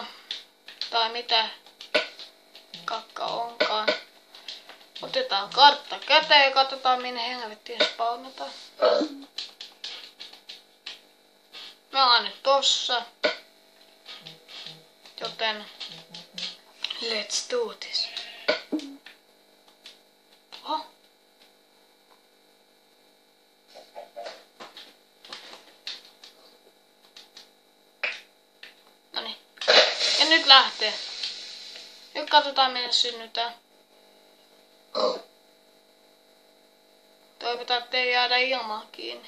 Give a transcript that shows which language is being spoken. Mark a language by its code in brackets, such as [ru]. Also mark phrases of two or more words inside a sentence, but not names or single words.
[fi] Tai mitä kakka onkaan. Otetaan kartta käteen ja katsotaan minne helvettiin spawnataan. Me ollaan nyt tossa. [en] Joten let's do this. [fi] Oho. Noniin. Ja nyt lähtee. Nyt katsotaan minne synnytään. Toivotaan, ettei jäädä ilmaan kiinni.